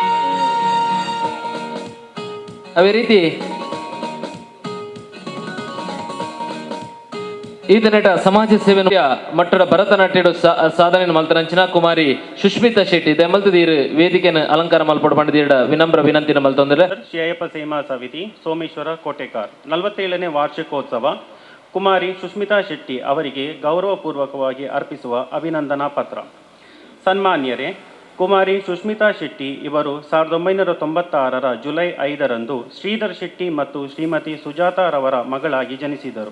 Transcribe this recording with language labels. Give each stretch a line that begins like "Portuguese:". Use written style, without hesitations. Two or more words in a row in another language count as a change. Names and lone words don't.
Tulu: ಅವೇ ರೀತಿ ಈ ದಿನಟ ಸಮಾಜ ಸೇವೆ ಮಟ್ಟದ ಭರತನಾಟ್ಯಡು ಸಾಧನೆ ಮಲ್ತನಂಚಿನ ಕುಮಾರಿ ಸುಷ್ಮಿತಾ ಶೆಟ್ಟಿ ದೆಮಲ್ತದೀರು ವೇದಿಕೆನ ಅಲಂಕಾರ ಮಲ್ಪಡ ಪಂಡದೀರ ವಿನಮ್ರ ವಿನಂತಿನ ಮಲ್ತೊಂದ್ರೆ
Kannada: ಶ್ರೀ ಅಯ್ಯಪ್ಪ ಸೇವಾ ಸಮಿತಿ ಸೋಮೇಶ್ವರ ಕೋಟೆಕಾರ್ 47ನೇ ವಾರ್ಷಿಕೋತ್ಸವ ಕುಮಾರಿ ಸುಷ್ಮಿತಾ ಶೆಟ್ಟಿ ಅವರಿಗೆ ಗೌರವಪೂರ್ವಕವಾಗಿ ಅರ್ಪಿಸುವ ಅಭಿನಂದನಾ ಪತ್ರ. ಸನ್ಮಾನ್ಯರೇ, ಕುಮಾರಿ ಸುಷ್ಮಿತಾ ಶೆಟ್ಟಿ ಇವರು 1996ರ ಜುಲೈ 5ರಂದು ಶ್ರೀಧರ್ ಶೆಟ್ಟಿ ಮತ್ತು ಶ್ರೀಮತಿ ಸುಜಾತಾರವರ ಮಗಳಾಗಿ ಜನಿಸಿದರು.